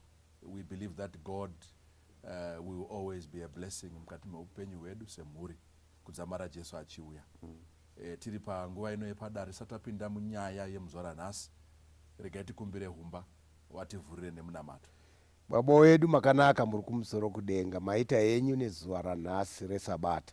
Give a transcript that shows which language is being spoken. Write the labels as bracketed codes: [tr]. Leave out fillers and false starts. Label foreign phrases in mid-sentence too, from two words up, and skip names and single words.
[en] We believe that God will always be a blessing [sn] mukati meupenyu hwedu semhuri kudzamara Jesu achiuya. Tiri panguva ino yepadare satapinda munyaya yemuzuva ranhasi. Regai tikumbire humba wativhurire nemunamato. Baba wedu makanaka muri kumusoro kudenga, maita yenyu nezuva ranhasi resabata.